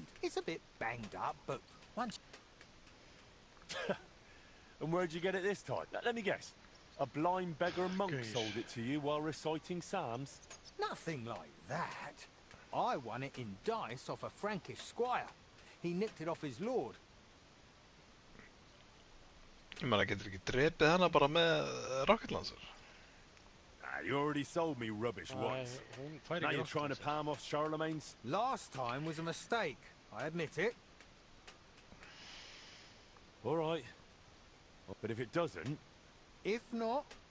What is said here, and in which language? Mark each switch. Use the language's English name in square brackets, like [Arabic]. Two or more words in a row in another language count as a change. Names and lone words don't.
[English] It's a bit banged up, but once... And where'd you get it this time? Let me guess. A blind beggar monk sold it to you while reciting psalms? Nothing like that. I won it in dice off a Frankish squire. He nicked it off his lord. [Icelandic] Ég meina, getur ekki drepið hana bara með [English] rocket launcher? You already sold me rubbish once. Now you're trying to palm off Charlemagne's... Last time was a mistake. I admit it. All right. But if it doesn't... If not...